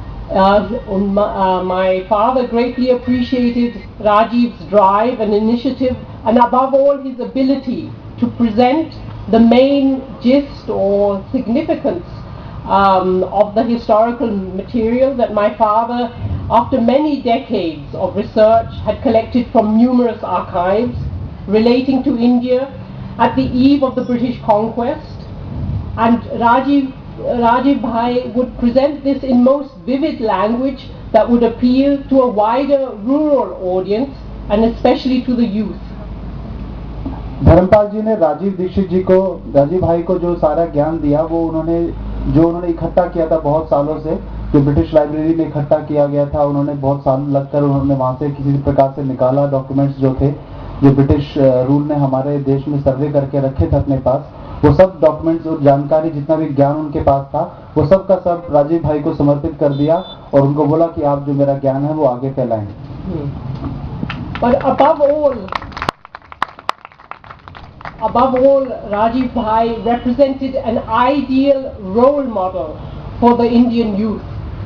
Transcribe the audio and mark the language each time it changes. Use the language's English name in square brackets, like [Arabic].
[English] My father greatly appreciated Rajiv's drive and initiative, and above all his ability to present the main gist or significance of the historical material that my father, after many decades of research, had collected from numerous archives relating to India at the eve of the British conquest. And Rajiv Bhai would present this in most vivid language that would appeal to a wider rural audience and especially to the youth. [Hindi] Dharmpal जी ने राजीव भाई को जो सारा ज्ञान दिया, वो उन्होंने इकट्ठा किया था बहुत सालों से, जो ब्रिटिश लाइब्रेरी में इकट्ठा किया गया था। उन्होंने बहुत साल लगकर उन्होंने वहां से किसी प्रकार से निकाला डॉक्यूमेंट्स जो थे, जो ब्रिटिश रूल ने हमारे देश में सर्वे करके रखे थे अपने पास। वो सब डॉक्यूमेंट्स और जानकारी, जितना भी ज्ञान उनके पास था, वो सब का सब राजीव भाई को समर्पित कर दिया और उनको बोला कि आप जो मेरा ज्ञान है वो आगे फैलाएं। [English] But above all, Rajiv Bhai represented an ideal role model for the Indian youth.